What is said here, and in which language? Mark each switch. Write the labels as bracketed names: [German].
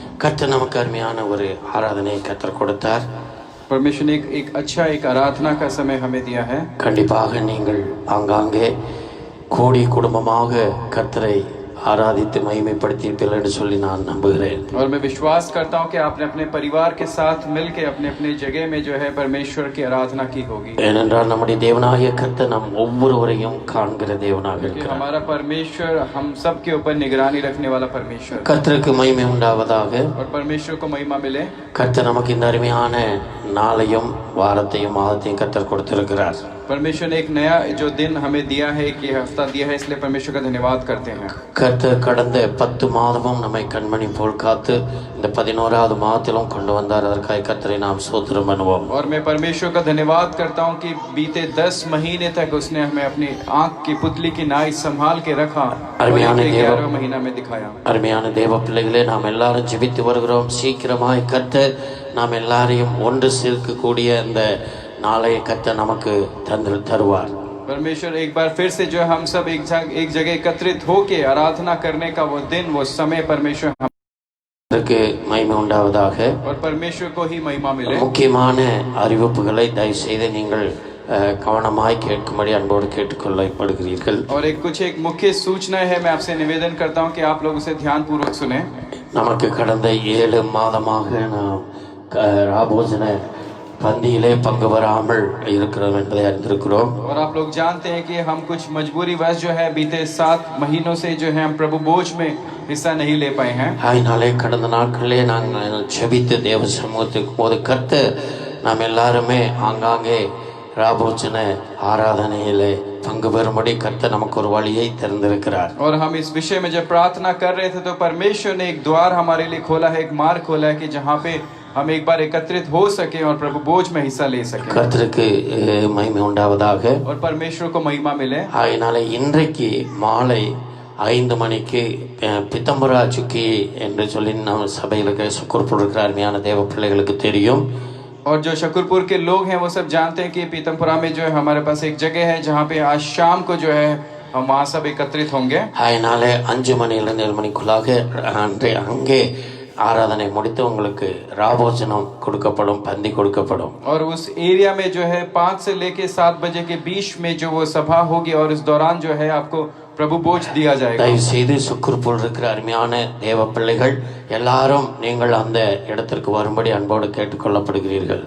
[Tamil] கர்த்தர் நமக்கு அருமையான ஒரு ஆராதனை கர்த்தர் கொடுத்தார். [Hindi] परमेश्वर ने एक अच्छा एक आराधना का समय हमें दिया है. [Tamil] கண்டிப்பாக நீங்கள் ஆங்காங்கே கூடி குடும்பமாக கர்த்தரை ஆராதித்து மகிமைப்படுத்தியிருப்பீர்கள் என்று சொல்லி நான் நம்புகிறேன். [Hindi] और मैं विश्वास करता हूं कि आपने अपने परिवार के साथ मिलकर अपने अपने जगह में जो है परमेश्वर की आराधना की होगी. [Tamil] ஏனென்றால் நம்முடைய தேவனாகிய கர்த்தர் நம் ஒவ்வொருவரையும் காண்கிற தேவனாக இருக்கிறார். [Hindi] हमारा परमेश्वर हम सब के ऊपर निगरानी रखने वाला परमेश्वर. [Tamil] கர்த்தருக்கு மகிமை உண்டாவதாக. [Hindi] और परमेश्वर को महिमा मिले. [Tamil] கர்த்தர் நமக்கு இந்த அருமையான நாளையும் வாரத்தையும் மாதத்தையும் கர்த்தர் கொடுத்திருக்கிறார். [Hindi] परमेश्वर ने एक नया जो दिन हमें दिया है, एक हफ्ता दिया है, इसलिए परमेश्वर का धन्यवाद करते हैं. [Tamil] கர்த்தர் கடந்த 10 மாதமும் நம்மை கண்மணி போல் காத்து இந்த 11வது மாதத்திலும் கொண்டு வந்தார். அதற்காக கர்த்தரை நாம் ஸ்தோத்திரம் பண்ணுவோம். [Hindi] और मैं परमेश्वर का धन्यवाद करता हूं कि बीते 10 महीने तक उसने हमें अपनी आंख की पुतली की नाई संभाल के रखा और 11वें महीना में दिखाया. [Tamil] அருமையான தேவ பிள்ளைகளே, நாம் எல்லாரும் ஜெபித்து வருகிறோம். சீக்கிரமாய் கர்த்தர் நாம் எல்லாரையும் ஒன்று சேர்க்கக்கூடிய இந்த நாளை கர்த்தர் நமக்கு தருவார். [Hindi] परमेश्वर एक बार फिर से जो हम सब एक जगह एकत्रित होके आराधना करने का वो दिन, वो समय परमेश्वर [Tamil] हमக்கு மகிமை உண்டாவதாக. [Hindi] और परमेश्वर को ही महिमा मिले. [Tamil] முக்கியமான அறிவிப்புகளை தயவு செய்து நீங்கள் கவனமாய் கேட்கும்படி அன்போடு கேட்டுக்கொள்ளப்படுகிறீர்கள். [Hindi] और एक मुख्य सूचना है, मैं आपसे निवेदन करता हूं कि आप लोग उसे ध्यानपूर्वक सुने. [Tamil] நமக்கு கடந்த 7 மாதமாக நாம் ராபோஜன பந்தியிலே பங்கு வராமல் இருக்கிறோம் என்பதை அறிந்திருக்கிறோம். [Hindi] और आप लोग जानते हैं कि हम कुछ मजबूरीवश जो है बीते 7 महीनों से जो है हम प्रभु भोज में हिस्सा नहीं ले पाए हैं. [Tamil] அதனாலே கடந்த நாட்களிலே நாங்கள் ஜெபித்து தேவ சமூகத்துக்கு போது கர்த்தர் நாம் எல்லாருமே ஆங்காங்கே ராபோஜன ஆராதனையிலே பங்கு பெறும்படி கர்த்தர் நமக்கு ஒரு வழியை திறந்திருக்கிறார். [Hindi] और हम इस विषय में जब प्रार्थना कर रहे थे तो परमेश्वर ने एक द्वार हमारे लिए खोला है, एक मार्ग खोला है कि जहाँ पे हम एक बार एकत्रित हो सके और प्रभु बोझ में हिस्सा ले सके. [Tamil] கர்த்தருக்கு மகிமை உண்டாவதாக. [Hindi] और परमेश्वर को महिमा मिले. [Tamil] அதனால இன்றைக்கு மாலை 5 மணிக்கு பித்தம்பரா சுக்கி என்று சொல்லி நம்ம சபையில் சுக்குர்புர் இருக்கிற அருமையான தேவ பிள்ளைகளுக்கு தெரியும். [Hindi] और जो शकरपुर के लोग हैं वो सब जानते हैं कि पीतमपुरा में जो है हमारे पास एक जगह है जहाँ पे आज शाम को जो है हम वहाँ सब एकत्रित होंगे. [Tamil] அதனால 5 மணியிலிருந்து 7 மணிக்குள்ளாக அங்கே ஆராதனை முடித்து உங்களுக்கு ராபோஜனம் கொடுக்கப்படும், பந்தி கொடுக்கப்படும். [Hindi] और उस एरिया में जो है 5 से लेके 7 बजे के बीच में जो वो सभा होगी और इस दौरान जो है आपको प्रभु बोझ दिया जाएगा. [Tamil] தயவு செய்து சுக்குர்புல் இருக்கிற அருமையான தேவ பிள்ளைகள் எல்லாரும் நீங்கள் அந்த இடத்திற்கு வரும்படி அன்போடு கேட்டுக்கொள்ளப்படுகிறீர்கள்.